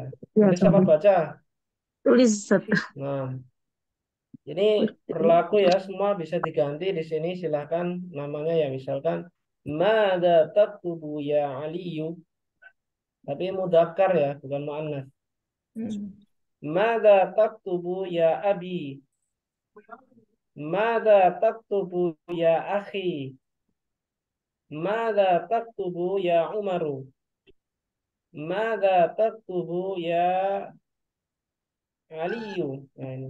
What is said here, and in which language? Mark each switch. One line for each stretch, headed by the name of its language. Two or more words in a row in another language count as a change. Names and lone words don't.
Indonesian: Ya, Tulis apa baca? tulis Ustaz. Nah, ini berlaku ya, semua bisa diganti di sini. Silahkan namanya ya, misalkan
Arabic: ماذا تكتب يا علي,
Indonesian: tapi mudzakkar ya, bukan muannats.
Arabic: ماذا تكتب يا أبي، ماذا تكتب يا أخي، ماذا تكتب يا عمر، ماذا تكتب يا علي.
Indonesian: Nah, ini.